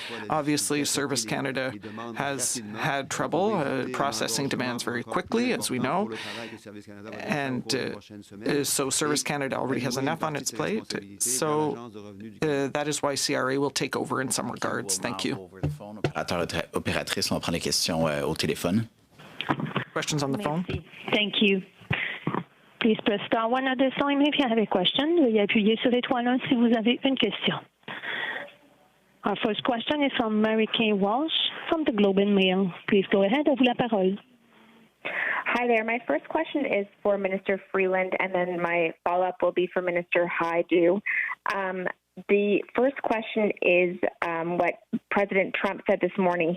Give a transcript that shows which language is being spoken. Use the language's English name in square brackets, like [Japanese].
[English] Obviously, Service Canada has had trouble processing demands very quickly, as we know, and so Service Canada already has enough on its plate. So that is why CRA will take over in some regards. Thank you. [French] Opératrice, on va prendre les questions au téléphone. [English] Questions on the phone? Thank you. Please press star one at this time if you have a question. [French] Veuillez appuyer sur l'étoile 1 si vous avez une question. [English] Our first question is from Mary Kay Walsh from the Globe and Mail. Please go ahead. [French] À vous la parole. [English] Hi there. My first question is for Minister Freeland, and then my follow-up will be for Minister Hajdu. The first question is what President Trump said this morning.